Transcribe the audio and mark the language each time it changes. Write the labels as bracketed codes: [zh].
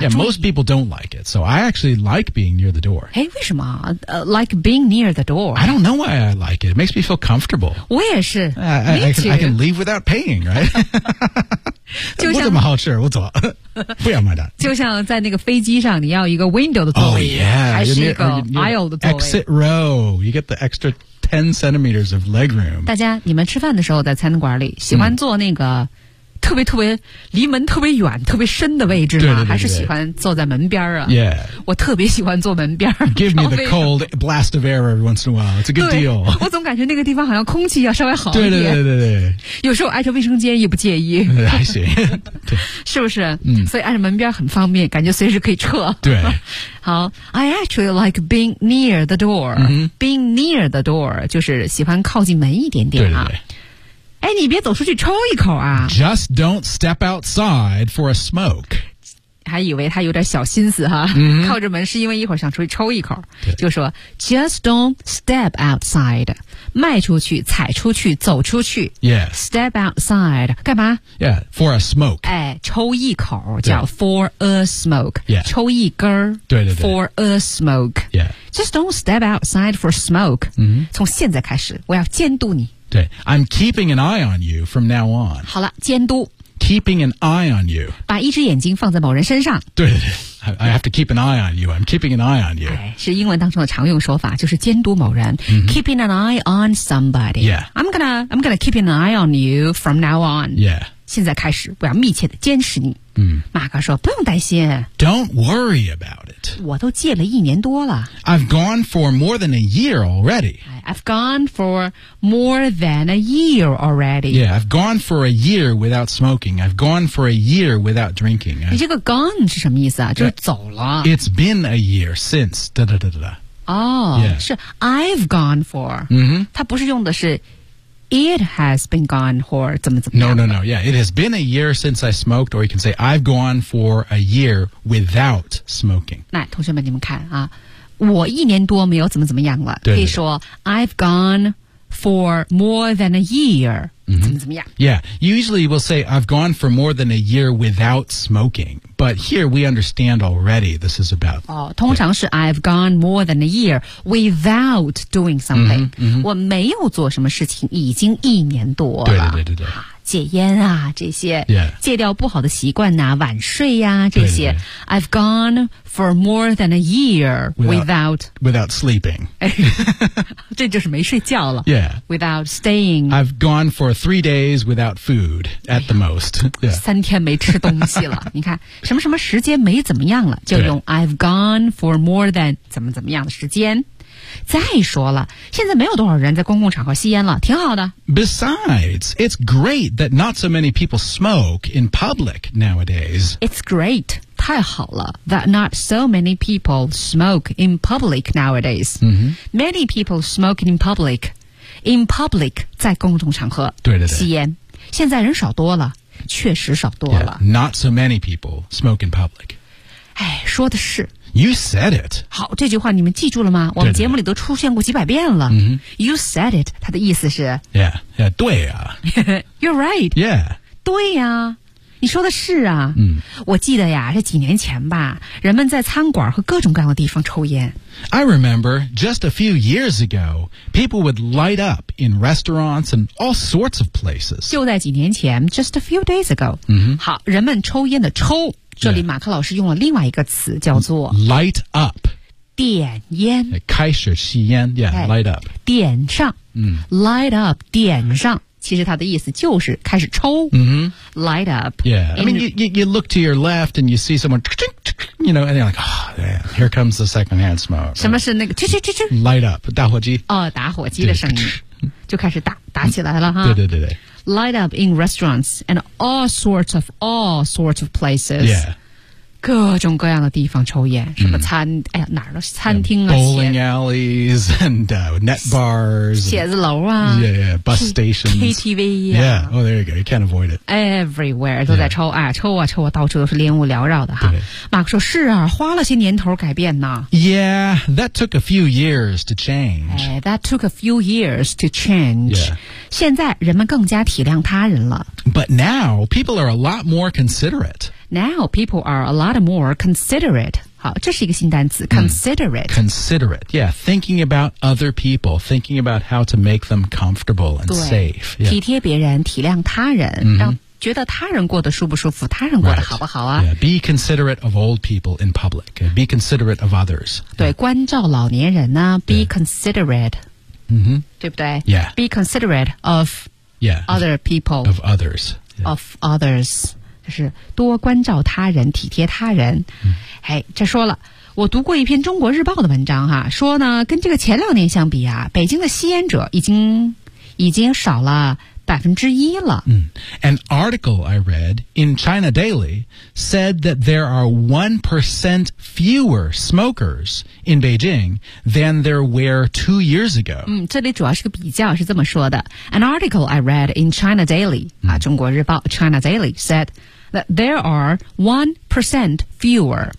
[en] Yeah, most people don't like it, so I actually like being near the door. Hey, [zh] 为什么、 [en] like being near the door? I don't know why I like it. It makes me feel comfortable. [zh] 我也是 [en] I can leave without paying, right? [zh] 就像我怎么好吃我走不要买单就像在那个飞机上你要一个 window 的座位、 [en] oh, yeah, [zh] 还是一个 aisle 的座位 [en] exit row. You get the extra 10 centimeters of leg room. [zh] 大家你们吃饭的时候在餐馆里喜欢坐那个、mm. 特别特别离门特别远特别深的位置呢对对对对还是喜欢坐在门边啊、 [en] yeah. [zh] 我特别喜欢坐门边 [en] Give me the cold blast of air every once in a while It's a good deal [zh] 我总感觉那个地方好像空气要稍微好一点对对对 对有时候挨着卫生间也不介意还行是不是、嗯、所以挨着门边很方便感觉随时可以撤对 [en] 好 I actually like being near the door、 mm-hmm. Being near the door [zh] 就是喜欢靠近门一点点啊对对对哎，你别走出去抽一口啊 [en] Just don't step outside for a smoke [zh] 还以为他有点小心思哈、 [en] mm-hmm. [zh] 靠着门是因为一会儿想出去抽一口就说 [en] Just don't step outside [zh] 迈出去踩出去走出去 [en] Yeah Step outside [zh] 干嘛 [en] Yeah for a smoke [zh] 哎，抽一口叫 [en] for a smoke Yeah [zh] 抽一根儿对对对 [en] For a smoke Yeah Just don't step outside for smoke、 mm-hmm. [zh] 从现在开始我要监督你 [en] 对 I'm keeping an eye on you from now on. [zh] 好了，监督。 [en] Keeping an eye on you. [zh] 把一只眼睛放在某人身上。 [en] 对对对 I have to keep an eye on you. I'm keeping an eye on you.、 [zh] 哎、是英文当中的常用说法，就是监督某人。 [en] Mm-hmm. Keeping an eye on somebody. Yeah. I'm gonna keep an eye on you from now on. Yeah. [zh] 现在开始，我要密切的监视你。嗯。马克说，不用担心。 [en] Don't worry about it. [zh] 我都戒了一年多了。 [en] I've gone for more than a year already. I've gone for more than a year already. Yeah, I've gone for a year without smoking. I've gone for a year without drinking. [zh] 你这个 gone 是什么意思啊？就是走了。 [en] It's been a year since. 哒哒哒哒。 Oh, 是 I've gone for. [zh] 嗯。它不是用的是 [en] it has been gone for [zh] 怎么怎么样。 [en] No. Yeah, it has been a year since I smoked, or you can say I've gone for a year without smoking. [zh] 那同学们，你们看啊。我一年多没有怎么怎么样了对对对 [en] 可以说 I've gone for more than a year、 mm-hmm. [zh] 怎么怎么样 [en] Yeah, usually we'll say I've gone for more than a year without smoking But here we understand already this is about、哦、 [zh] 通常是 [en] I've gone more than a year without doing something、 mm-hmm, mm-hmm. [zh] 我没有做什么事情已经一年多了对对对对对戒烟啊这些、 yeah. 戒掉不好的习惯啊晚睡啊这些对对对 [en] I've gone for more than a year without sleeping [zh] 这就是没睡觉了、 [en] yeah. without staying I've gone for 3 days without food at the most、yeah. [zh] 三天没吃东西了你看什么什么时间没怎么样了就用 [en] I've gone for more than [zh] 怎么怎么样的时间再说了现在没有多少人在公共场合吸烟了挺好的 [en] Besides, it's great that not so many people smoke in public nowadays It's great [zh] 它太好了 [en] that not so many people smoke in public nowadays.、 Mm-hmm. Many people smoke in public. In public, [zh] 在公众场合对对对吸烟。现在人少多了确实少多了。 [en] Yeah, not so many people smoke in public. [zh] 哎说的是。 [en] You said it. [zh] 好这句话你们记住了吗我们节目里都出现过几百遍了。 [en] Mm-hmm. You said it. 它的意思是。 Yeah, yeah, 对啊。 You're right. Yeah. [zh] 对啊。你说的是啊、嗯、我记得呀这几年前吧人们在餐馆和各种各样的地方抽烟 [en] I remember just a few years ago people would light up in restaurants and all sorts of places [zh] 就在几年前 [en] just a few days ago、 [zh] 嗯、好人们抽烟的抽这里马克老师用了另外一个词叫做 [en] light up [zh] 点烟开始吸烟 [en] yeah, light up [zh] 点上、嗯、 [en] light up [zh] 点上其实它的意思就是开始抽、 [en] mm-hmm. light up. Yeah, I mean, you look to your left and you see someone, you know, and you're like, oh, man, here comes the secondhand smoke. [zh] 什么是那个 [en] light up, [zh] 打火机。哦，打火机的声音就开始打起来了哈。对对对对。 [en] Light up in restaurants and all sorts of places. Yeah. [zh] 各种各样的地方抽烟什么餐、mm. 哎呀哪儿都是餐厅啊 [en] Bowling alleys and net bars [zh] 写字楼啊 [en] yeah, bus stations [zh] KTV 啊 [en] Yeah, oh there you go, you can't avoid it [zh] Everywhere 都在抽、yeah. 哎抽啊抽啊到处都是烟雾缭绕的哈马克说是啊花了些年头改变呢 [en] Yeah, that took a few years to change、哎、That took a few years to change、 yeah. [zh] 现在人们更加体谅他人了 [en] But now, people are a lot more considerate Now, people are a lot more considerate. [zh] 好这是一个新单词 [en] considerate.、 Mm, considerate, yeah. Thinking about other people, thinking about how to make them comfortable and safe.、Yeah. [zh] 体贴别人体谅他人、 mm-hmm. 让觉得他人过得舒不舒服他人过得好不好啊、 [en] right. yeah. Be considerate of old people in public. Be considerate of others. 对、yeah. [zh] 关照老年人呢 [en] be、yeah. considerate.、 Mm-hmm. [zh] 对不对 [en] Yeah. Be considerate of yeah, other people. Of others.、 Yeah. Of others. [zh] 就是多关照他人体贴他人、嗯、哎，这说了我读过一篇中国日报的文章哈、啊，说呢跟这个前两年相比啊北京的吸烟者已经少了1%了、 [en] 嗯、An article I read in China Daily said that there are 1% fewer smokers in Beijing than there were 2 years ago、 [zh] 嗯、这里主要是个比较是这么说的 [en] An article I read in China Daily、 [zh] 嗯啊、中国日报 [en] China Daily said that there are 1% fewer、